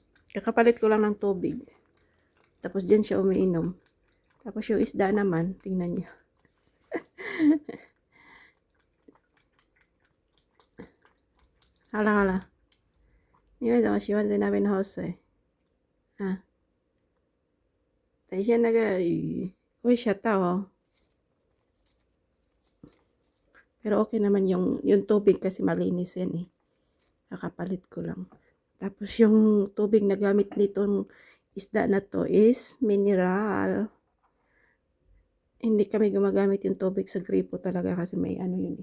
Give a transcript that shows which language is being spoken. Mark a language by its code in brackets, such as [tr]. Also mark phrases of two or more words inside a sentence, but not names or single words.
[tl] Kakapalit ko lang ng tubig. Tapos dyan siya umiinom. Tapos yung isda naman, tingnan niyo. Hala. [zh] 因为怎么喜欢在那边喝水啊？等一下那个鱼会吓到哦。 [tl] Pero okay naman yung tubig kasi malinis yan eh. Kakapalit ko lang. Tapos yung tubig na gamit nitong isda na to is mineral. Hindi kami gumagamit yung tubig sa gripo talaga kasi may ano yun eh.